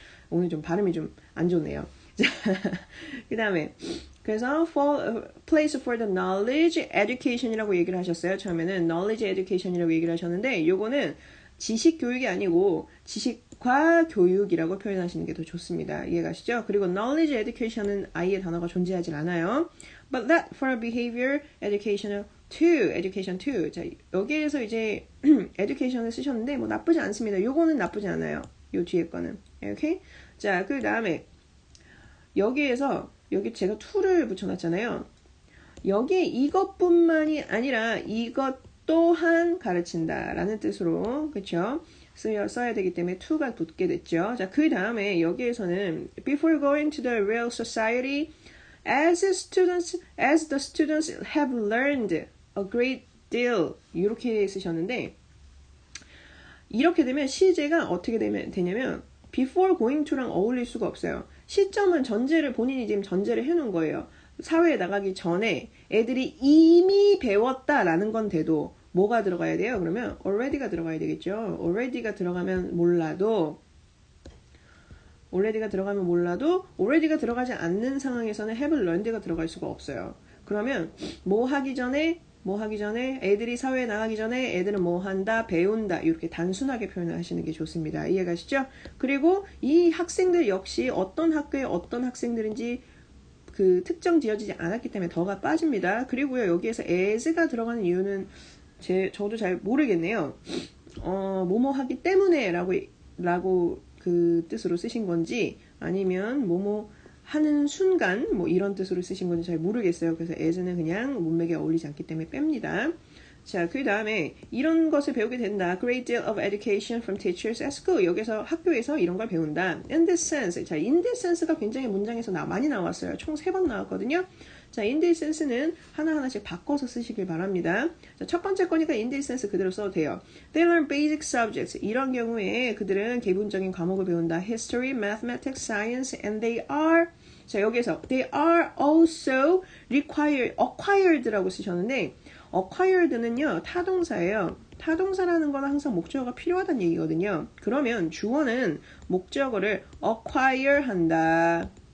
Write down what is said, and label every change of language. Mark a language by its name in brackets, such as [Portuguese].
[Korean] 오늘 좀 발음이 좀 안 좋네요. 그 다음에 그래서 [English] place for the knowledge education [Korean] 이라고 얘기를 하셨어요. 처음에는 knowledge education이라고 얘기를 하셨는데 요거는 지식 교육이 아니고 지식과 교육이라고 표현하시는 게 더 좋습니다. 이해가시죠? 그리고 knowledge education은 아예 단어가 존재하지 않아요. [English] But that for behavior education too. [Korean] 자, 여기에서 이제 education을 쓰셨는데 뭐 나쁘지 않습니다. 요거는 나쁘지 않아요. 요 뒤에 거는. 오케이? 자, 그 다음에 여기 제가 to를 붙여놨잖아요. 여기에 이것뿐만이 아니라 이것 또한 가르친다라는 뜻으로 그쵸? 써야 되기 때문에 to가 붙게 됐죠. 자, 그 다음에 여기에서는 [English] before going to the real society, as the students have learned a great deal [Korean] 이렇게 쓰셨는데 이렇게 되면 시제가 어떻게 되냐면 before going to랑 어울릴 수가 없어요. 시점은 본인이 지금 전제를 해놓은 거예요. 사회에 나가기 전에 애들이 이미 배웠다라는 건 돼도 뭐가 들어가야 돼요? 그러면 already가 들어가야 되겠죠. already가 들어가면 몰라도 already가 들어가면 몰라도 already가 들어가지 않는 상황에서는 have learned가 들어갈 수가 없어요. 그러면 뭐 하기 전에 애들이 사회에 나가기 전에 애들은 뭐 한다? 배운다. 이렇게 단순하게 표현을 하시는 게 좋습니다. 이해가시죠? 그리고 이 학생들 역시 어떤 학교에 어떤 학생들인지 그 특정 지어지지 않았기 때문에 더가 빠집니다. 그리고요, 여기에서 as가 들어가는 이유는 저도 잘 모르겠네요. 뭐뭐 하기 때문에 라고 그 뜻으로 쓰신 건지 아니면 뭐뭐 하는 순간 뭐 이런 뜻으로 쓰신 건지 잘 모르겠어요. 그래서 as는 그냥 문맥에 어울리지 않기 때문에 뺍니다. 자, 그 다음에 이런 것을 배우게 된다. [English] Great deal of education from teachers at school. [Korean] 여기서 학교에서 이런 걸 배운다. [English] In this sense. [Korean] 자, in this sense가 굉장히 문장에서 많이 나왔어요. 총 3번 나왔거든요. 자, in this sense는 하나하나씩 바꿔서 쓰시길 바랍니다. 자, 첫 번째 거니까 in this sense 그대로 써도 돼요. [English] They learn basic subjects. [Korean] 이런 경우에 그들은 기본적인 과목을 배운다. [English] History, mathematics, science, and they are. [Korean] 자, 여기서 [English] they are also acquired [Korean] 라고 쓰셨는데 acquired는요, 타동사예요. 타동사라는 건 항상 목적어가 필요하다는 얘기거든요. 그러면 주어는 목적어를 acquire 한다.